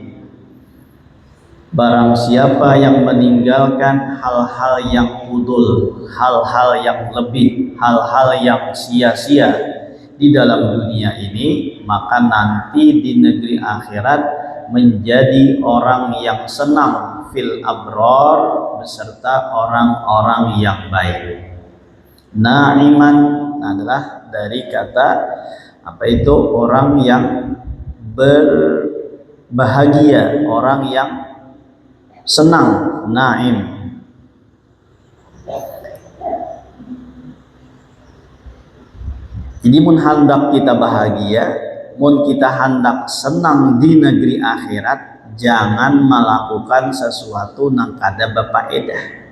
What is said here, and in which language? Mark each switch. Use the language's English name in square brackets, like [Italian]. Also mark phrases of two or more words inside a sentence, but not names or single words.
[Indonesian] Barang siapa yang meninggalkan hal-hal yang fudul, hal-hal yang lebih, hal-hal yang sia-sia di dalam dunia ini, maka nanti di negeri akhirat menjadi orang yang senang [Arabic] في الأبرار [Indonesian] beserta orang-orang yang baik. Na'iman adalah dari kata apa itu, orang yang berbahagia, orang yang senang, na'im. [Banjar] Jadi mun hendak kita bahagia, mun kita hendak senang di negeri akhirat, jangan melakukan sesuatu nang kada bapaedah.